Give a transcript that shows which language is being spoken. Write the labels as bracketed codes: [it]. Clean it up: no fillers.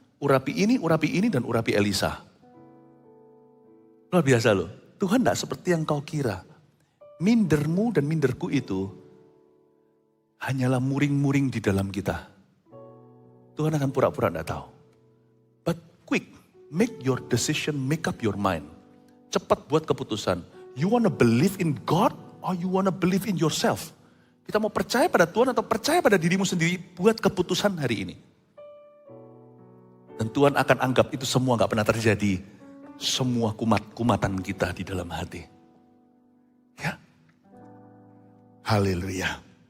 [id] Urapi ini, dan urapi Elisa. Luar biasa loh. Tuhan tidak seperti yang kau kira. Mindermu dan minderku itu hanyalah muring-muring di dalam kita. Tuhan akan pura-pura tidak tahu. [en] But quick, make your decision, make up your mind. [id] Cepat buat keputusan. [en] You wanna believe in God or you wanna believe in yourself? [id] Kita mau percaya pada Tuhan atau percaya pada dirimu sendiri, buat keputusan hari ini. Dan Tuhan akan anggap itu semua gak pernah terjadi. Semua kumat-kumatan kita di dalam hati. Ya. Haleluya.